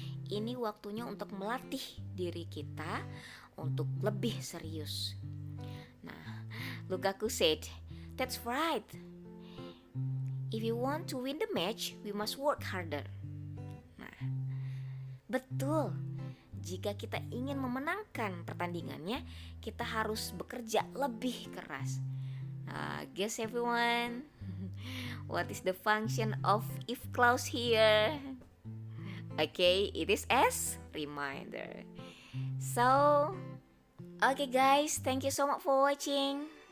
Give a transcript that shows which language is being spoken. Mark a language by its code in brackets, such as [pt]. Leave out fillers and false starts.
[id] Ini waktunya untuk melatih diri kita untuk lebih serius. [en] Nah, Lukaku said, that's right. If you want to win the match, we must work harder. [id] Nah, betul. Jika kita ingin memenangkan pertandingannya, kita harus bekerja lebih keras. [en] Guess everyone, what is the function of if clause here? Okay, it is as reminder. So, okay guys, thank you so much for watching.